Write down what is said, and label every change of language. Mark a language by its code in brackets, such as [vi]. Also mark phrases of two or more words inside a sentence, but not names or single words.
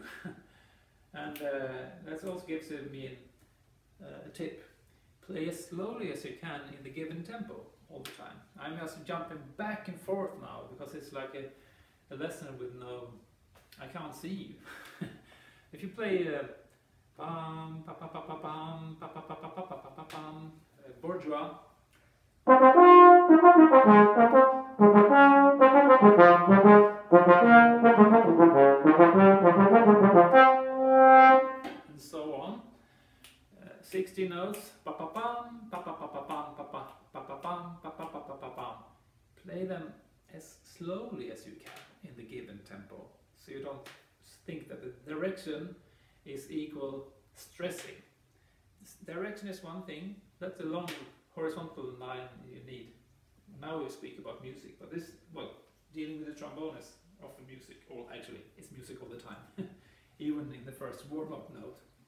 [en] And that also gives me a tip. Play as slowly as you can in the given tempo all the time. I'm just jumping back and forth now because it's like a lesson with no, I can't see you. If you play bum, pa, pa, pa, pa, bum, pa, pa, pa, pa, pa, pa, pa, pa, bum, bourgeois, and so on. 60 notes, pa pa pam, pa pa pa pa pam, pa pa pa pa pam, pa pa pa pa pa pam. Play them as slowly as you can in the given tempo, so you don't think that the direction is equal stressing. Direction is one thing, that's a long horizontal line you need. Now we speak about music, but this, well, dealing with the trombone is often music, or actually it's music all the time, even in the first warm-up note.